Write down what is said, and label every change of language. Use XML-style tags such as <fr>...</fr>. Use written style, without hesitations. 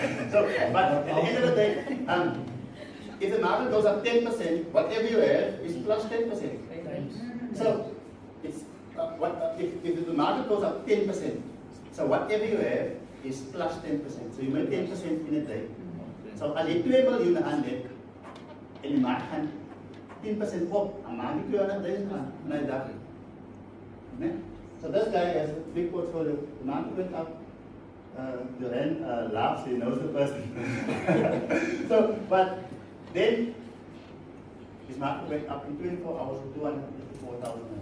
<en>So, but at the end of the day, if the market goes up 10%, whatever you have is plus 10%. So, it's if the market goes up 10%, so whatever you have is plus 10%. So you make 10% in a day.</en> <af>So as jy 2 miljoen aan het en die mark gaan 10% op, dan maak jy 200,000 in 'n dag.</af> <en>So this guy has a big portfolio. The market went up. The rand laughs, he knows the person. So, but then his market went up in 24 hours to 254,000.</en>